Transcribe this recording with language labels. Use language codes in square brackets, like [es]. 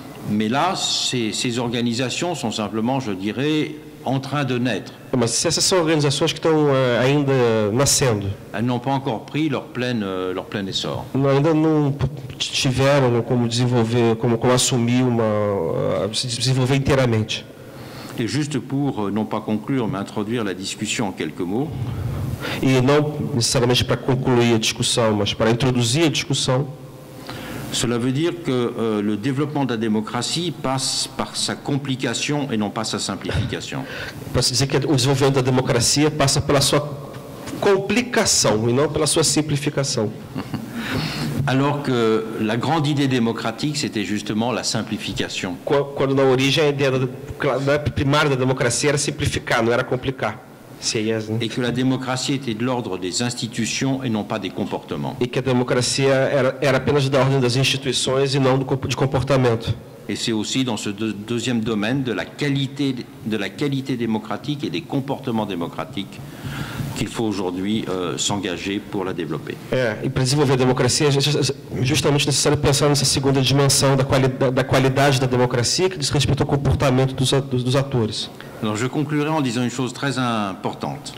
[fr] Mais là, ces organisations sont simplement, je dirais, en train de naître. [pt] Mas essas são organizações que estão ainda nascendo, [fr] Elles n'ont pas encore pris leur plein essor. [pt] ainda não tiveram como desenvolver, como assumir se desenvolver inteiramente. [fr] Et juste pour, non pas conclure, mais introduire la discussion en quelques mots, [pt] E não necessariamente para concluir a discussão, mas para introduzir a discussão, [fr] cela veut dire que le développement de la démocratie passe par sa complication et non pas sa simplification. [pt] para se dizer que o desenvolvimento da democracia passa pela sua complicação e não pela sua simplificação. [fr] Alors que la grande idée démocratique, c'était justement la simplification. [pt] Quando na origem a ideia primária da democracia era simplificar, não era complicar. [fr] Et que la démocratie était de l'ordre des institutions et non pas des comportements. [pt] E que a democracia era apenas da ordem das instituições e não de comportamento. [fr] Et c'est aussi dans ce deuxième domaine de la qualité démocratique et des comportements démocratiques qu'il faut aujourd'hui s'engager pour la développer. [pt] E para desenvolver a democracia, é justamente necessário pensar nessa segunda dimensão da qualidade da democracia, que diz respeito ao comportamento dos atores. [fr] Alors je conclurai en disant une chose très importante.